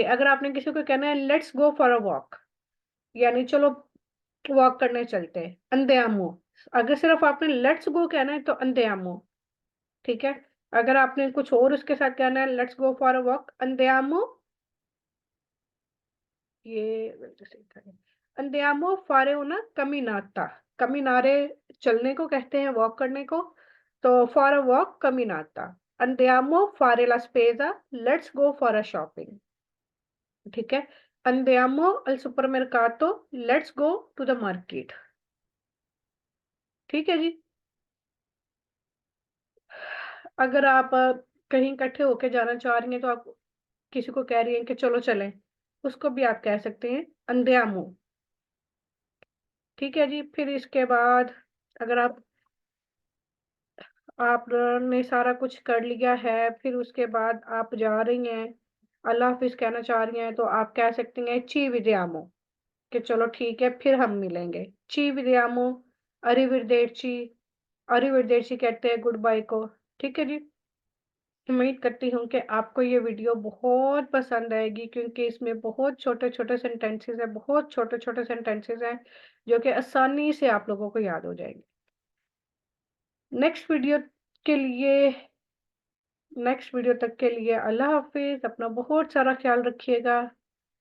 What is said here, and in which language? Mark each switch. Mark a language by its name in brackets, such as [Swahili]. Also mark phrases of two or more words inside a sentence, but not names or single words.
[Hindi] अगर आपने किसी को कहना है [English] let's go for a walk, [Hindi] यानी चलो वॉक करने चलते हैं, अंदेआमो, अगर सिर्फ आपने [English] let's go [Hindi] कहना है तो अंदेआमो। ठीक है। अगर आपने कुछ और उसके साथ कहना है [English] let's go for a walk, [Hindi] अंदियामो, ये बिल्कुल सही था, [Italian] andiamo fare una camminata, [Hindi] camminare चलने को कहते हैं, वॉक करने को, तो [English] for a walk [Italian] camminata, andiamo fare la spesa, [English] let's go for a shopping, [Hindi] ठीक है। [Italian] andiamo al supermercato, [English] let's go to the market, [Hindi] ठीक है जी। अगर आप कहीं इकट्ठे होके जाना चाह रही हैं तो आप किसी को कह रही हैं कि चलो चलें, उसको भी आप कह सकते हैं अंदियामो, ठीक है जी। फिर इसके बाद अगर आपने सारा कुछ कर लिया है, फिर उसके बाद आप जा रही हैं, अल्लाह हाफिज कहना चाह रही हैं, तो आप कह सकती हैं [Italian] ci vediamo, [Hindi] कि चलो ठीक है फिर हम मिलेंगे। [Italian] ci vediamo, arrivederci, arrivederci [Hindi] कहते हैं [English] good bye [Hindi] को, ठीक है जी। उम्मीद करती हूँ कि आपको ये वीडियो बहुत पसंद आएगी, क्योंकि इसमें बहुत छोटे छोटे सेंटेंसेस हैं, बहुत छोटे छोटे सेंटेंसेस हैं जो कि आसानी से आप लोगों को याद हो जाएंगे। [English] next video [Hindi] के लिए [English] next video [Hindi] तक के लिए अल्लाह हाफिज, अपना बहुत सारा ख्याल रखिएगा।